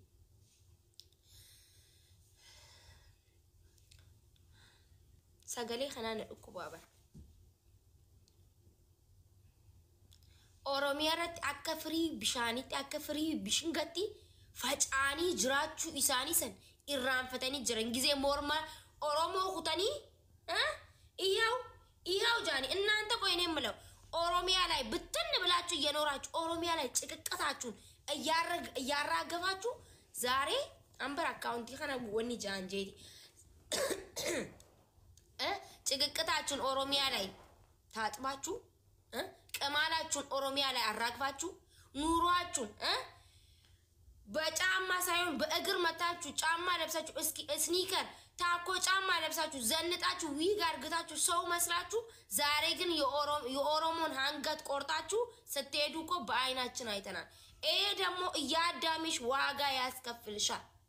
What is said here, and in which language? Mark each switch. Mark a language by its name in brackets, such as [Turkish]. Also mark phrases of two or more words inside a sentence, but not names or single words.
[Oromo] sagalee kanaan dhukkubaa bara Oromiyaa irratti akka firii bishaanitti akka firii bishingatti facaanii jiraachuu isaanii san irraanfatanii jiran gizee morma Oromoo kutanii iyaw jaani [Amharic] እናንተ ቆይ እኔ የምለው ኦሮሚያ ላይ ብትን ብላችሁ እየኖራችሁ ኦሮሚያ ላይ ጭቅቅታችሁን እያራገፋችሁ ዛሬ አንበር አካውንቲ ከነ ወኒ ጃንጄቲ ጭቅቅታችሁን ኦሮሚያ ላይ ታጥባችሁ ቀማላችሁን ኦሮሚያ ላይ አራግፋችሁ ኑሯችሁን በጫማ ሳይሆን በእግር መታችሁ ጫማ ለብሳችሁ እስኪ ስኒከር ታኮ ጫማ ለብሳችሁ ዘንጣችሁ ዊግ አርግታችሁ ሰው መስላችሁ ዛሬ ግን የኦሮሞን አንገት ቆርጣችሁ ስትሄዱ እኮ በአይናችን አይተናል። ይሄ ደግሞ እያዳሚሽ ዋጋ ያስከፍልሻል።